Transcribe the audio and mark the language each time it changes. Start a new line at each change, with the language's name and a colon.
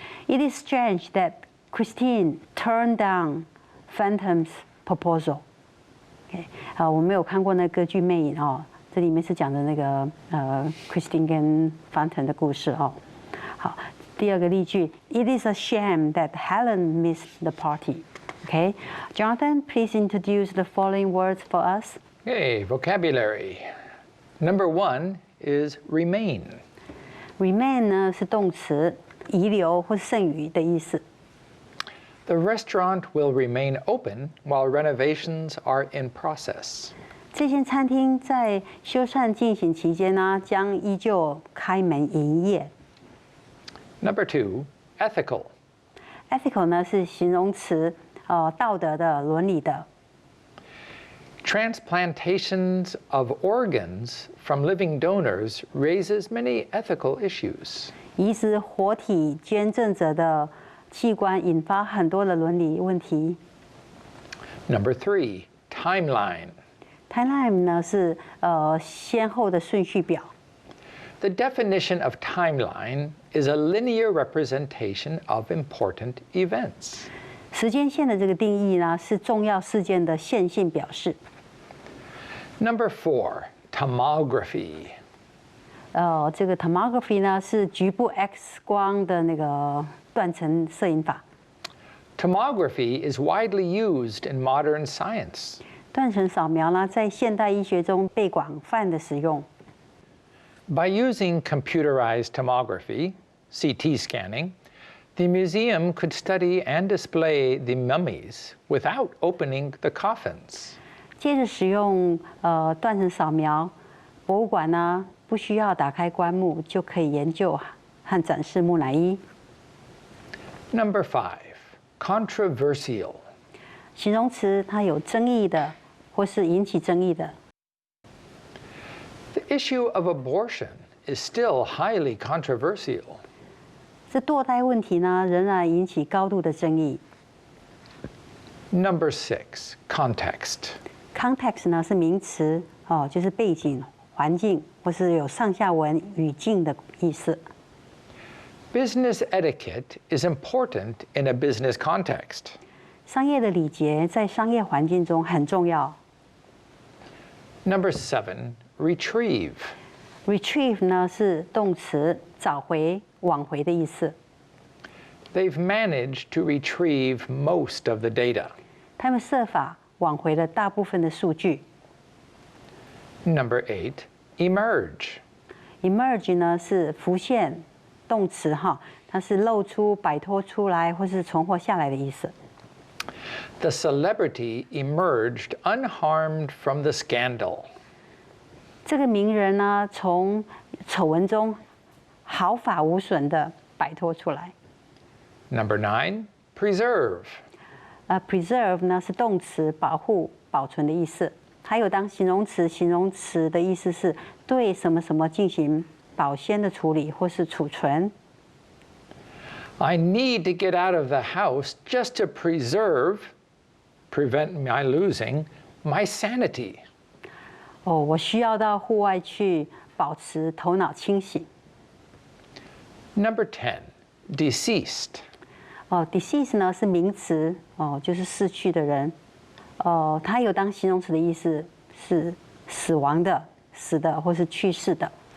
English: It is strange that Christine turned down Phantom's proposal。
Chinese: OK， 我没有看过那歌剧《魅影》哦，这里面是讲的那个Christine 跟 Phantom 的故事哦。好。第二个例句
English: ，It is a shame that Helen missed the party. Okay, Jonathan, please introduce the following words for us. Okay, vocabulary. Number 1 is remain.
Chinese: Remain 呢是动词，遗留或剩余的意思。
English: The restaurant will remain open while renovations are in process.
Chinese: 这间餐厅在修缮进行期间呢，将依旧开门营业。
English: Number 2, ethical.
Chinese: Ethical 呢是形容词，道德的、伦理的。
English: Transplantations of organs from living donors raises many ethical issues.
Chinese: 移植活体捐赠者的器官引发很多的伦理问题。
English: Number 3, timeline.
Chinese: Timeline 呢是先后的顺序表。
English: The definition of timeline is a linear representation of important events.
Chinese: 时间线的这个定义呢是重要事件的线性表示。
English: Number 4, tomography.
Chinese: 这个 tomography 呢是局部 X 光的那个断层摄影法。
English: Tomography is widely used in modern science.
Chinese: 断层扫描呢在现代医学中被广泛的使用。
English: By using computerized tomography, CT scanning, the museum could study and display the mummies without opening the coffins.
Chinese: 接着使用断层扫描，博物馆呢不需要打开棺木就可以研究和展示木乃伊。
English: Number 5, controversial.
Chinese: 形容词它有争议的，或是引起争议的。
English: The issue of abortion is still highly controversial.
Chinese: 这堕胎问题呢，仍然引起高度的争议。
English: Number 6, context.
Chinese: Context 呢是名词，就是背景、环境，或是有上下文、语境的意思。
English: Business etiquette is important in a business context.
Chinese: 商业的礼节在商业环境中很重要。
English: Number 7, retrieve.
Chinese: Retrieve 呢是动词，找回、挽回的意思。
English: They've managed to retrieve most of the data.
Chinese: 他们设法挽回了大部分的数据。
English: Number 8, emerge.
Chinese: Emerge 呢是浮现，动词哈，它是露出、摆脱出来或是存活下来的意思。
English: The celebrity emerged unharmed from the scandal.
Chinese: 这个名人呢，从丑闻中毫发无损的摆脱出来。
English: Number 9, preserve.
Chinese: Preserve 呢是动词，保护、保存的意思。还有当形容词，形容词的意思是对什么什么进行保鲜的处理或是储存。
English: I need to get out of the house just to prevent my losing my sanity.
Chinese: 我需要到户外去保持头脑清醒。
English: Number 10, deceased.
Chinese: Deceased 呢是名词，就是逝去的人。它有当形容词的意思，是死亡的、死的或是去世的。